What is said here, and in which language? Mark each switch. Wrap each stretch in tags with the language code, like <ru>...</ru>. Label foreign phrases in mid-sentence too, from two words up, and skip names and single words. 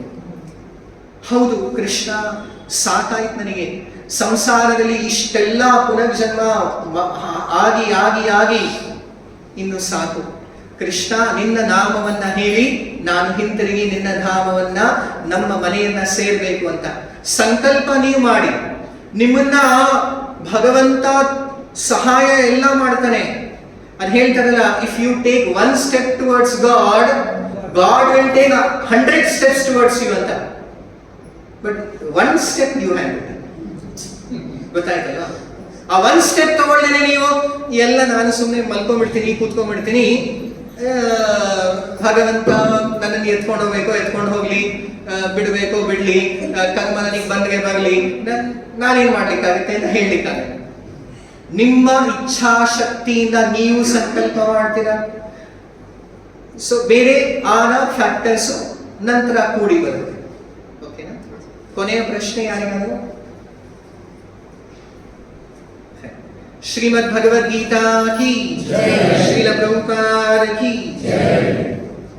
<kn>ಹೌದು, ಕೃಷ್ಣ ಸಾಕಾಯ್ತು ನನಗೆ, ಸಂಸಾರದಲ್ಲಿ ಇಷ್ಟೆಲ್ಲ ಪುನರ್ಜನ್ಮ ಆಗಿ ಇನ್ನು ಸಾಕು, ಕೃಷ್ಣ ನಿನ್ನ ನಾಮವನ್ನ ಹೇಳಿ ನಾನು ಹಿಂತಿರುಗಿ ನಿನ್ನ ಧಾಮವನ್ನ, ನಮ್ಮ ಮನೆಯನ್ನ ಸೇರ್ಬೇಕು ಅಂತ ಸಂಕಲ್ಪ ನೀವು ಮಾಡಿ. ನಿಮ್ಮನ್ನ ಭಗವಂತ ಸಹಾಯ ಎಲ್ಲ ಮಾಡ್ತಾನೆ. ಅದು ಹೇಳ್ತಾರಲ್ಲ,</kn> <en>if you take 1 step towards God, God will take 100 steps towards you ಅಂತ. but 1 step you hand, ಗೊತ್ತಾಯ್ತಲ್ಲ?</en> <kn>ಆ 1 ಸ್ಟೆಪ್ ತಗೊಳ್ಳೇನೆ ನೀವು ಎಲ್ಲ ನಾನು ಸುಮ್ಮನೆ ಮಲ್ಕೊಂಡ್ಬಿಡ್ತೀನಿ, ಕೂತ್ಕೊಂಡ್ಬಿಡ್ತೀನಿ, ಭಗವಂತ ನನ್ನನ್ನು ಎತ್ಕೊಂಡು ಹೋಗ್ಲಿ, ಬಿಡಬೇಕು ಬಿಡ್ಲಿ, ಕರ್ಮ ನನಗೆ ಬಂದ್ರೆ ಬರಲಿ, ನಾನೇನ್ ಮಾಡ್ಲಿಕ್ಕಾಗುತ್ತೆ ಅಂತ ಹೇಳಲಿಕ್ಕಾಗಲ್ಲ. ನಿಮ್ಮ ಇಚ್ಛಾಶಕ್ತಿಯಿಂದ ನೀವು ಸಂಕಲ್ಪ ಮಾಡ್ತೀರಾ. ಸೊ ಬೇರೆ ಆನ ಫ್ಯಾಕ್ಟರ್ಸ್ ನಂತರ ಕೂಡಿ ಬರುತ್ತೆ. ಓಕೆನಾ? ಕೊನೆಯ ಪ್ರಶ್ನೆ ಯಾರಿಗಾದ್ರು?</kn> <hi>श्रीमद् भगवद गीता की जय, श्रील प्रभुपाद की जय।</hi>